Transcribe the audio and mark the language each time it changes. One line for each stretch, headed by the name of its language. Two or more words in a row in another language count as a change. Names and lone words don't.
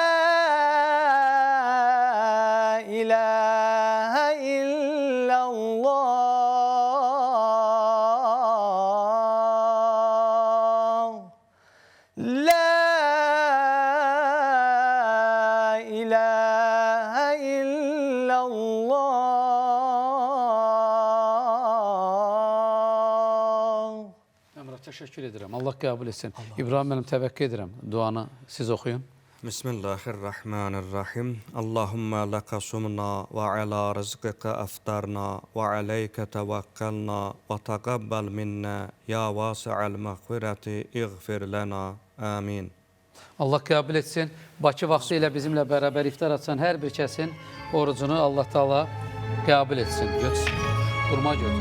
Arabic: إله إلا الله لا إله إلا الله.
Turkish: Emrah, teşekkür ederim. Allah kabul etsin. İbrahim benim tevekkül ederim. Duanı siz okuyun.
Arabic: Bismillahirrahmanirrahim. اللهم لك صمنا وعلى رزقك أفطرنا وعليك توكلنا وتقبل منا يا واسع المغفرة اغفر لنا.
Turkish: Amin. Allah kabul etsin.
Azerbaijani: Bakı vaxtı ilə bizimlə bərabər iftar açan hər bir kəsin orucunu Allah Taala kabul etsin.
Turkish: Götür. Kurma götür.